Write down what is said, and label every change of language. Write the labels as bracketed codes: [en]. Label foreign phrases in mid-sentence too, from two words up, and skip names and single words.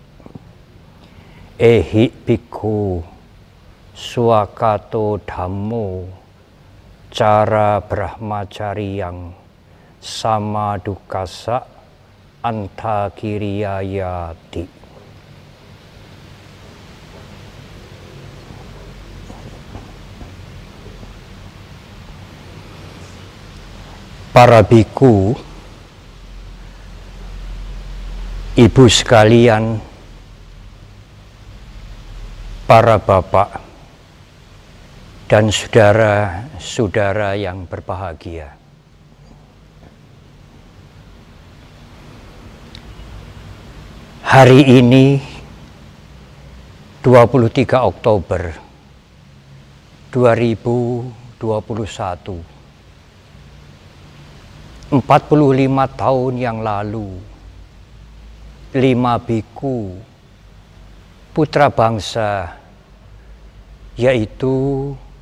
[pi] Ehi bhikkhu swakato dhammo cara brahmacariyang sama dukasa antakiriyayati. [id] Para bhikkhu, ibu sekalian, para bapak dan saudara-saudara yang berbahagia. Hari ini 23 Oktober 2021, 45 tahun yang lalu, 5 bhikkhu putra bangsa, yaitu